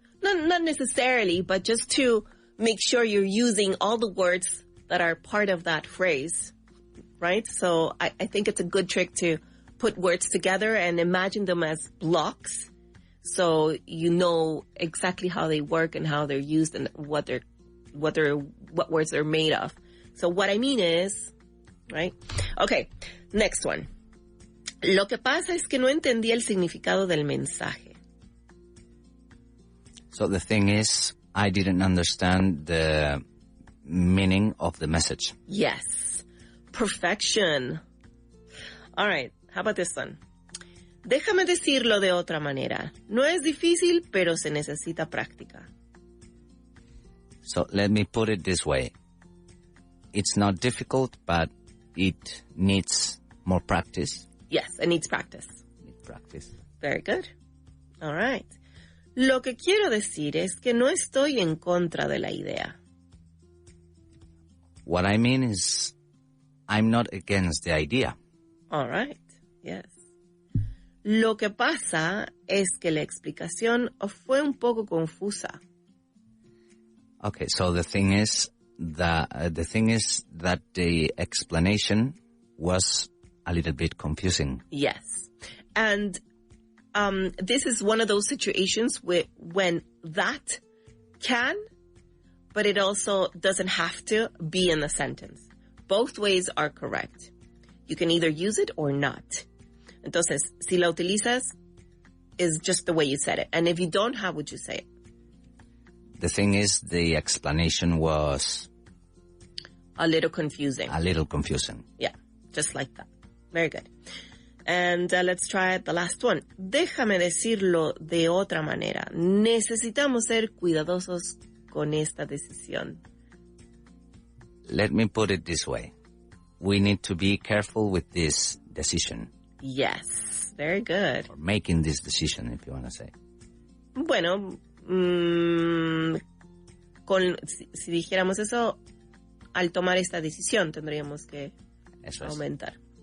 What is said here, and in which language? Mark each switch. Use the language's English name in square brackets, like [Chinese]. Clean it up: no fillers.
[English] Not necessarily, but just to make sure you're using all the words that are part of that phrase, right? So I think it's a good trick to put words together and imagine them as blocks, so you know exactly how they work and how they're used and what words they're made of. So what I mean is, right? Okay, next one. [Spanish] Lo que pasa es que no entendí el significado del mensaje. [English] So the thing is, I didn't understand the meaning of the message. Yes. Perfection. All right. How about this one? [Spanish] Déjame decirlo de otra manera. No es difícil, pero se necesita práctica. [English] So let me put it this way. It's not difficult, but it needs more practice. Yes, it needs practice. Practice. Very good. All right. [Spanish] Lo que quiero decir es que no estoy en contra de la idea. [English] What I mean is, I'm not against the idea. All right. Yes. [Spanish] Lo que pasa es que la explicación fue un poco confusa. [English] Okay, so the thing is that the explanation was a little bit confusing. Yes. And this is one of those situations when that can, but it also doesn't have to be in the sentence. Both ways are correct. You can either use it or not. [Spanish] Entonces, si la utilizas, [English] is just the way you said it. And if you don't, how would you say it? The thing is, the explanation was a little confusing. Yeah, just like that. Very good. And let's try the last one. [Spanish] Déjame decirlo de otra manera. Necesitamos ser cuidadosos con esta decisión. [English] Let me put it this way. We need to be careful with this decision. Yes, very good. Or making this decision, if you want to say. [Spanish] Bueno, si dijéramos eso, al tomar esta decisión tendríamos que aumentar.